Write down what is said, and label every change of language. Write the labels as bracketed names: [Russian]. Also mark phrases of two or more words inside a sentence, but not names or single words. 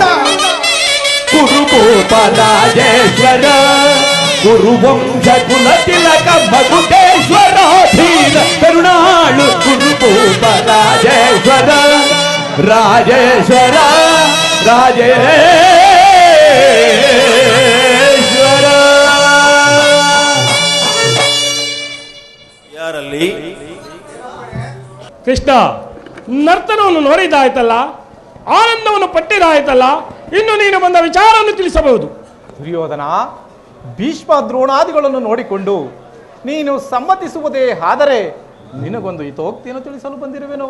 [Kannada] ಕುರುಭೂಪ ರಾಜೇಶ್ವರ ಕುರುವಂಶ ಕುಲತಿಲಕ ಮಕುಟೇಶ್ವರಾಧೀನ ಕರುಣಾಳು ಕುರುಭೂಪ ರಾಜೇಶ್ವರ ರಾಜೇಶ್ವರ ರಾಜೇಶ್ವರ ಯಾರಲ್ಲಿ ಕೃಷ್ಣ ನರ್ತನವನ್ನು ನೋಡಿದ್ದಾಯ್ತಲ್ಲ, ಆನಂದವನ್ನು ಪಟ್ಟಿದ್ದಾಯ್ತಲ್ಲ, ಇನ್ನು ನೀನು ಬಂದ ವಿಚಾರವನ್ನು ತಿಳಿಸಬಹುದು. ದುರ್ಯೋಧನ, ಭೀಷ್ಮ ದ್ರೋಣಾದಿಗಳನ್ನು ನೋಡಿಕೊಂಡು ನೀನು ಸಮ್ಮತಿಸುವುದೇ ಆದರೆ ನಿನಗೊಂದು ಹಿತೋಕ್ತಿಯನ್ನು ತಿಳಿಸಲು ಬಂದಿರುವೆನು.